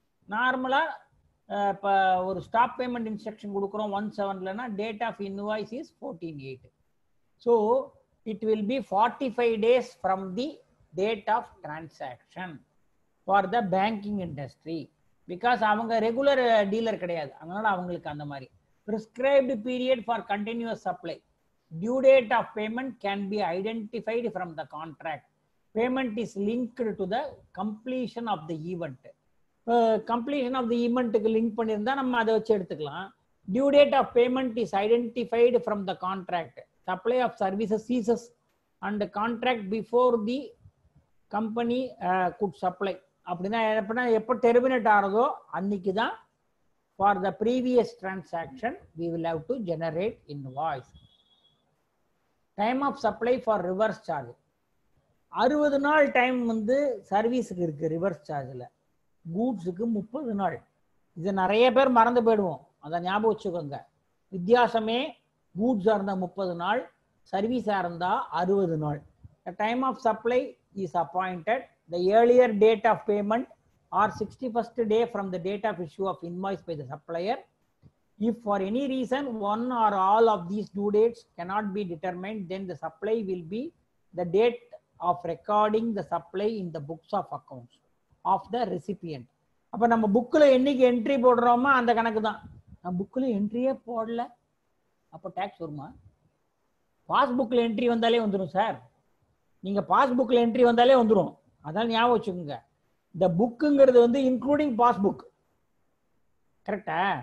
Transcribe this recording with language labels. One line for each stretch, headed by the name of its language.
Tamil: நார்மலாக இப்போ ஒரு ஸ்டாப் பேமெண்ட் இன்ஸ்ட்ரக்ஷன் கொடுக்குறோம் 1/7லனா
English: Date of invoice is 14/8. So it will be 45 days from the date of transaction for the banking industry.
Tamil: Because அவங்க regular dealer கிடையாது, அதனால அவங்களுக்கு அந்த மாதிரி
English: prescribed period for continuous supply. Due date of payment can be identified from the contract. Payment is linked to the completion of the event. Completion of the event
Tamil: க்கு link பண்ணியிருந்தா நம்ம அதை வச்சு எடுத்துக்கலாம்.
English: Due date of payment is identified from the contract. Supply of services ceases and the contract before the company could supply.
Tamil: அப்படின்னா எப்போ terminate ஆகிறதோ அன்னைக்கு தான்
English: for the previous transaction we will have to generate invoice. Time of supply for reverse charge.
Tamil: 60 நாள் time வந்து சர்வீஸுக்கு இருக்கு reverse சார்ஜில், கூட்ஸுக்கு 30 நாள். இது நிறைய பேர் மறந்து போயிடுவோம், அதை ஞாபகம் வச்சுக்கோங்க. வித்தியாசமே கூட்ஸாக இருந்தால் 30 நாள், சர்வீஸாக இருந்தால் 60 நாள்.
English: The time of supply is appointed the earlier date of payment or 61st day from the date of issue of invoice by the supplier. If for any reason one or all of these due dates cannot be determined, then the supply will be the date of recording the supply in the books of accounts of the recipient.
Tamil: அப்ப நம்ம புக்ல என்னைக்கு entry போடுறோமோ அந்த கணக்கு தான். நம்ம புக்ல என்ட்ரியே போடல, அப்போ டாக்ஸ் வருமா? பாஸ்புக்ல என்ட்ரி வந்தாலே வந்துடும் சார். நீங்க பாஸ்புக்ல என்ட்ரி வந்தாலே வந்துடும். அதான் ஞாபகம் வச்சுக்கோங்க. இந்த புக்குங்கிறது வந்து இன்க்ளூடிங் பாஸ்புக். கரெக்டா?